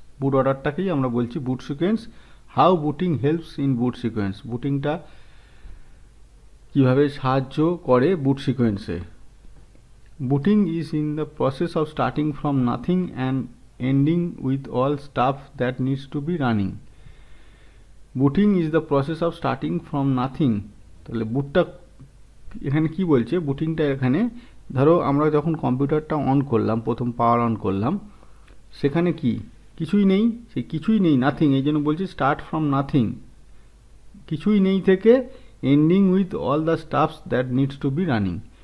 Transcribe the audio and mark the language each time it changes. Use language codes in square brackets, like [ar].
[bn] বুট অর্ডারটাকেই আমরা বলছি বুট sequence. [en] how booting helps in boot sequence, [bn] বুটিংটা কিভাবে সাহায্য করে বুট সিকোয়েন্সে। [en] Booting is in the process of starting from nothing and ending with all stuff that needs to be running. Booting is the process of starting from nothing. [bn] তাহলে বুটটা এখানে কি বলছে, বুটিংটা এখানে ধরো আমরা যখন কম্পিউটারটা অন করলাম, প্রথম পাওয়ার অন করলাম, সেখানে কি কিছুই নেই, সেই কিছুই নেই, নাথিং, এই জন্য বলছি স্টার্ট ফ্রম নাথিং, কিছুই নেই থেকে [en] Ending with all the stuffs that needs to be running.